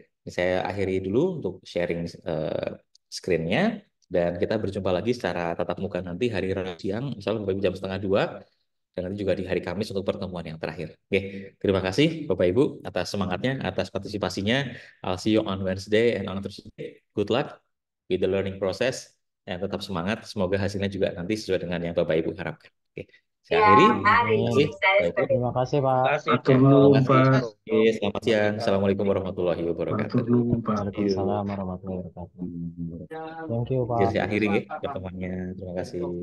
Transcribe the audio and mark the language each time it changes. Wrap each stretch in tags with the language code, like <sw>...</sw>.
<id>Saya akhiri dulu untuk sharing screen-nya. Dan kita berjumpa lagi secara tatap muka nanti hari Rabu siang, misalnya jam setengah 2. Dan nanti juga di hari Kamis untuk pertemuan yang terakhir. Oke, terima kasih Bapak Ibu atas semangatnya, atas partisipasinya.</id> <en>I'll see you on Wednesday and on Thursday. Good luck with the learning process.</en> <id>Dan tetap semangat. Semoga hasilnya juga nanti sesuai dengan yang Bapak Ibu harapkan. Oke, saya akhiri. Terima kasih Bapak Ibu. Terima kasih, Pak.</id> <jv>Matur nuwun,</jv> <id>Terima kasih. Pak. Oke, selamat siang. Assalamualaikum warahmatullahi wabarakatuh.</id> <jv>Matur nuwun, Pak.</jv> <ar>Waalaikumsalam warahmatullahi wabarakatuh.</ar> <en>Thank you,</en> <id>Jadi Pak. saya akhiri ya pertemuannya. Terima kasih.</id>